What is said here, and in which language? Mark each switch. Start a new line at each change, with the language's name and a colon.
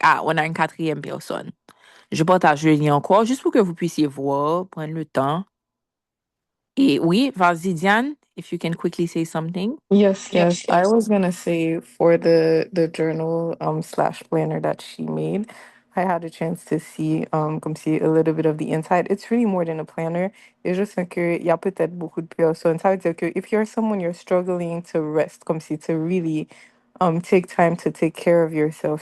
French: Ah, on a une quatrième personne. Je partage le lien encore, juste pour que vous puissiez voir, prendre le temps. Et oui, vas-y, Diane,
English: if you can quickly say something. Yes, yes. I was gonna say for the journal slash planner that she made, I had a chance to see come see a little bit of the inside. It's really more than a planner. It's just like
French: il y a peut-être beaucoup de personnes. Ça veut dire que
English: if you're someone you're struggling to rest,
French: comme si
English: to really take time to take care of yourself.